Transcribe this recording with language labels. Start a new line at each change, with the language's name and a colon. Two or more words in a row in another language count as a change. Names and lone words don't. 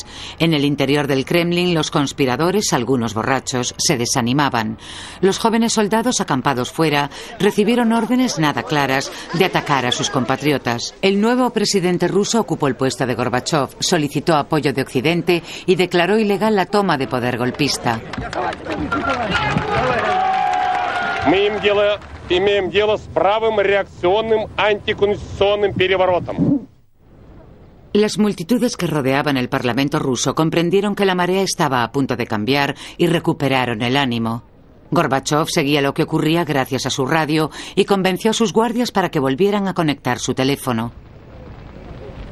Spanish: En el interior del Kremlin, los conspiradores, algunos borrachos, se desanimaban. Los jóvenes soldados acampados fuera recibieron órdenes nada claras de atacar a sus compatriotas. El nuevo presidente ruso ocupó el puesto de Gorbachov, solicitó apoyo de Occidente y declaró ilegal la toma de poder golpista.
Russian: Имеем дело с правым реакционным антиконституционным переворотом.
Spanish: Las multitudes que rodeaban el Parlamento ruso comprendieron que la marea estaba a punto de cambiar y recuperaron el ánimo. Gorbachov seguía lo que ocurría gracias a su radio y convenció a sus guardias para que volvieran a conectar su teléfono.